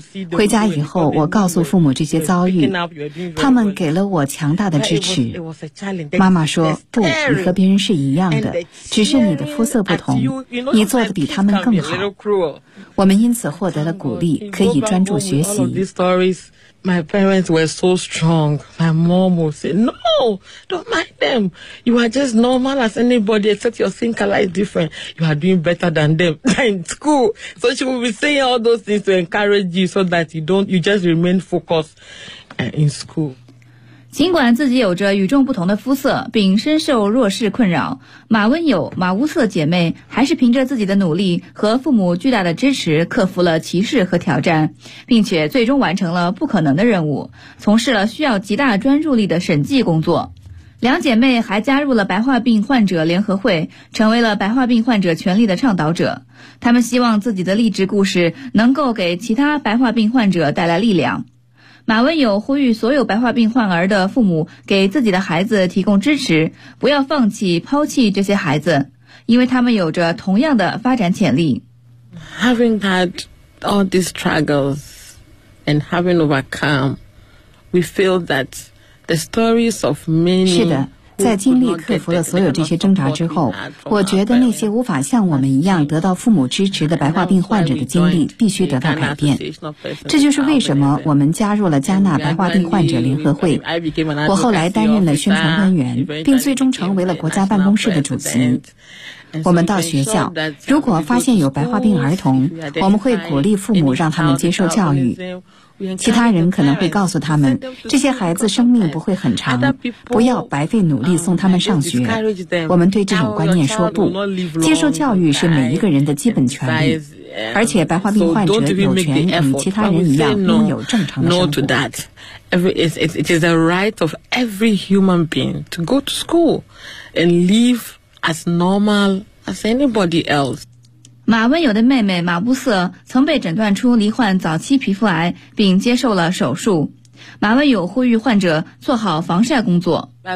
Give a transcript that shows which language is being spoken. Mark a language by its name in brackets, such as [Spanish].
[Chinese] 回家以后，我告诉父母这些遭遇，他们给了我强大的支持。妈妈说，不，你和别人是一样的，只是你的肤色不同，你做得比他们更好。我们因此获得了鼓励，可以专注学习。 [English] My parents were so strong. My mom would say, No, don't mind them. You are just normal as anybody except your skin color is different. You are doing better than them in school. So she would be saying all those things to encourage you so that you just remain focused in school. [Chinese] 尽管自己有着与众不同的肤色，并深受弱势困扰，马温友、马乌瑟姐妹还是凭着自己的努力和父母巨大的支持，克服了歧视和挑战，并且最终完成了不可能的任务，从事了需要极大专注力的审计工作。两姐妹还加入了白化病患者联合会，成为了白化病患者权利的倡导者。他们希望自己的励志故事能够给其他白化病患者带来力量。马温友呼吁所有白化病患儿的父母给自己的孩子提供支持，不要放弃抛弃这些孩子，因为他们有着同样的发展潜力。 [English] Having had all these struggles and having overcome, we feel that the stories of many... [Chinese] 是的，在经历克服了所有这些挣扎之后，我觉得那些无法像我们一样得到父母支持的白化病患者的经历必须得到改变。这就是为什么我们加入了加纳白化病患者联合会，我后来担任了宣传官员，并最终成为了国家办公室的主席。我们到学校，如果发现有白化病儿童，我们会鼓励父母让他们接受教育。其他人可能会告诉他们，这些孩子生命不会很长，不要白费努力送他们上学。我们对这种观念说不，接受教育是每一个人的基本权利，而且白化病患者有权与其他人一样拥有正常的生活。 [English] It is the right of every human being to go to school and live as normal as anybody else. [Chinese] 马温友的妹妹马乌瑟曾被诊断出罹患早期皮肤癌，并接受了手术。马温友呼吁患者做好防晒工作。